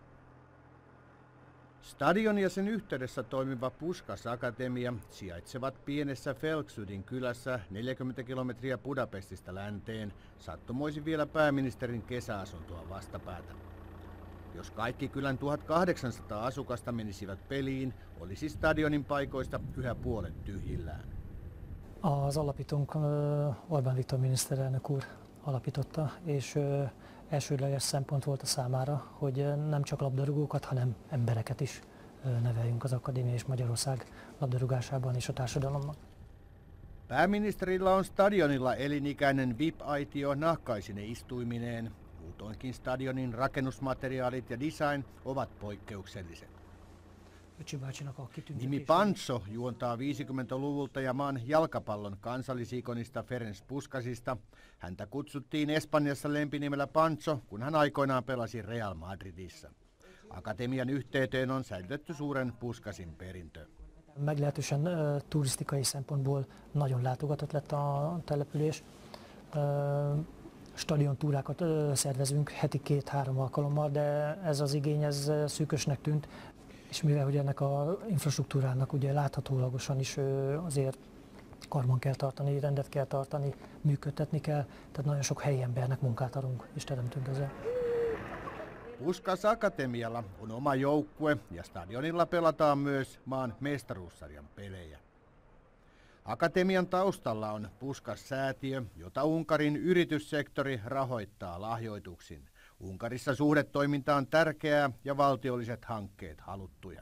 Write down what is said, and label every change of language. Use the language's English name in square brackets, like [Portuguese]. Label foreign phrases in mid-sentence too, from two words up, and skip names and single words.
[Finnish] Stadion ja sen yhteydessä toimiva Puskás Akatemia sijaitsevat pienessä Felksudin kylässä 40 kilometriä Budapestista länteen, sattumoisin vielä pääministerin kesäasuntoa vastapäätä. Jos kaikki kylän 1800 asukasta menisivät peliin, olisi stadionin paikoista yhä puolet tyhjillään. [Hungarian] Az alapítónk Orbán Viktor miniszterelnök úr alapította, és elsődleges szempont volt a számára, hogy nem csak labdarúgókat, hanem embereket is neveljünk az akadémia és Magyarország labdarúgásában és a társadalomnak. [Finnish] Pääministerillä on stadionilla elinikäinen VIP-aitio nahkaisine istuimineen. Muutoinkin stadionin rakennusmateriaalit ja design ovat poikkeukselliset. Nimi Panso juontaa 50-luvulta ja maan jalkapallon kansallisikonista Ferenc Puskásista. Häntä kutsuttiin Espanjassa lempinimellä Panso, kun hän aikoinaan pelasi Real Madridissa. Akatemian yhteyteen on säilytetty suuren Puskásin perintö. [Hungarian] Meglehetősen turisztikai szempontból nagyon látogatott lett a település. Stadiontúrákat szervezünk heti 2-3 alkalommal, de ez az igény szűkösnek tűnt. És mivel hogy ennek a infrastruktúrának ugye láthatólagosan is azért karban kell tartani, rendet kell tartani, működtetni kell, tehát nagyon sok helyi embernek munkát adunk és teremtünk ezzel. [Finnish] Puskás Akatemialla on oma joukkue ja stadionilla pelataan myös maan mestaruussarjan pelejä. Akatemian taustalla on Puskás-säätiö, jota Unkarin yrityssektori rahoittaa lahjoituksin. Unkarissa suhdetoiminta on tärkeää ja valtiolliset hankkeet haluttuja.